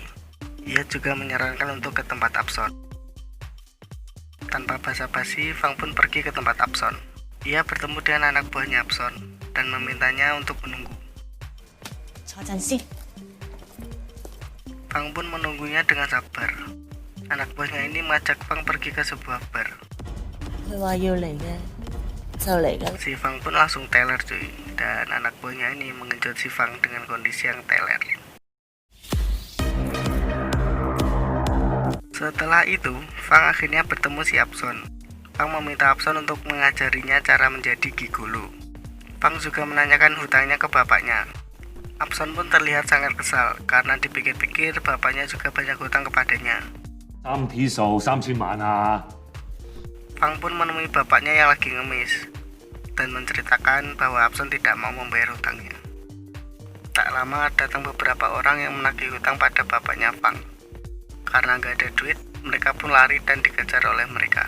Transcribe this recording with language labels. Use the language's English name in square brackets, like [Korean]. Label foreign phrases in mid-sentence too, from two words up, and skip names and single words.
[Indonesian] Ia juga menyarankan untuk ke tempat Abson. Tanpa basa-basi, Fang pun pergi ke tempat Abson. Ia bertemu dengan anak buahnya Abson dan memintanya untuk menunggu. [Cantonese] 坐陣先。 [Indonesian] Fang pun menunggunya dengan sabar. Anak buahnya ini mengajak Fang pergi ke sebuah bar. [Cantonese] 佢話要嚟嘅，就嚟㗎。 [Indonesian] Si Fang pun langsung teler, cuy. Dan anak buahnya ini mengejut si Fang dengan kondisi yang teler. Setelah itu, Fang akhirnya bertemu si Abson. Fang meminta Abson untuk mengajarinya cara menjadi gigolo. Fang juga menanyakan hutangnya ke bapaknya. Abson pun terlihat sangat kesal karena dipikir-pikir bapaknya juga banyak hutang kepadanya. [Cantonese] 三皮數3000萬啊！ [Indonesian] Fang pun menemui bapaknya yang lagi ngemis dan menceritakan bahwa Abson tidak mau membayar hutangnya. Tak lama datang beberapa orang yang menagih hutang pada bapaknya Fang. Karena nggak ada duit, mereka pun lari dan dikejar oleh mereka.